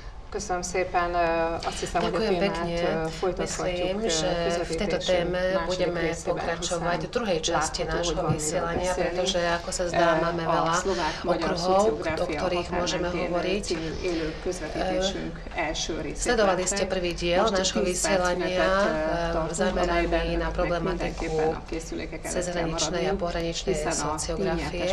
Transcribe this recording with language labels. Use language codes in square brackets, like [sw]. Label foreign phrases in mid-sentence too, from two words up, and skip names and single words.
[hu] Köszönöm szépen. Azt hiszem, hogy a témát folytathatjuk. [sk] Myslím, že v tejto téme budeme pokračovať v druhej časti nášho vysielania, pretože, ako sa zdá, máme veľa okruhov, o ktorých môžeme hovoriť. Sledovali ste prvý diel nášho vysielania zameraný na problematiku cezhraničnej a pohraničnej sociografie.